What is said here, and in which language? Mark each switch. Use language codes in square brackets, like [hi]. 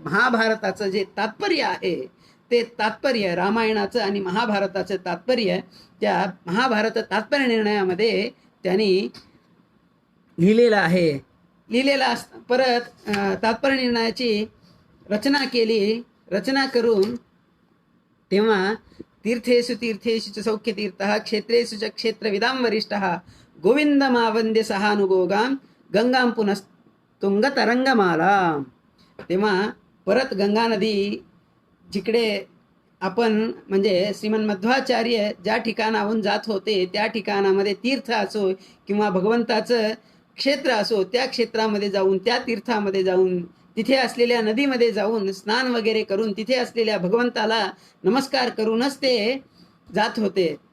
[mr] महाभारताचं जे तात्पर्य आहे, ते तात्पर्य रामायणाचं आणि महाभारताचं तात्पर्य त्या महाभारत तात्पर्य निर्णयामध्ये त्यांनी लिहिलेलं आहे. परत तात्पर्य निर्णयाची रचना केली. रचना करून तेव्हा [sa] तीर्थेषु तीर्थेषु च सौख्यतीर्थः क्षेत्रेषु च क्षेत्रविदां वरिष्ठः गोविंदमावंद्य सहानुगोगां गंगां पुनस्तुंगतरंगमाला. [mr] तेव्हा परत गंगा नदी जिकडे आपण म्हणजे श्रीमद मध्वाचार्य ज्या ठिकाणाहून जात होते, त्या ठिकाणामध्ये तीर्थ असो किंवा भगवंताचं क्षेत्र असो, त्या क्षेत्रामध्ये जाऊन, त्या तीर्थामध्ये जाऊन, तिथे असलेल्या नदीमध्ये जाऊन स्नान वगैरे करून तिथे असलेल्या भगवंताला नमस्कार करूनच ते जात होते.